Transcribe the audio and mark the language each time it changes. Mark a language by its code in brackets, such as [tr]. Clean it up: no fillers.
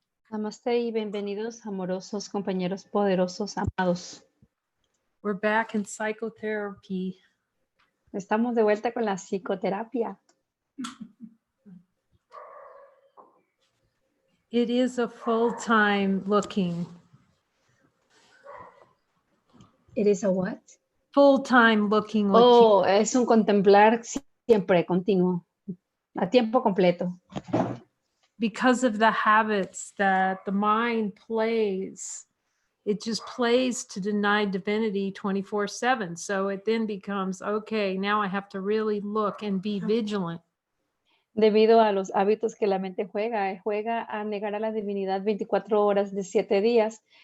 [es] Namaste y bienvenidos, amorosos compañeros poderosos, amados. [en] We're back in psychotherapy. [es] Estamos de vuelta con la psicoterapia. [en] It is a full-time looking. It is a what? Full-time looking. [es] Oh, es un contemplar siempre, continuo, a tiempo completo. [en] Because of the habits that the mind plays, it just plays to deny divinity 24/7. So it then becomes, okay, now I have to really look and be vigilant. [es] Debido a los hábitos que la mente juega a negar a la divinidad 24 horas de 7 días.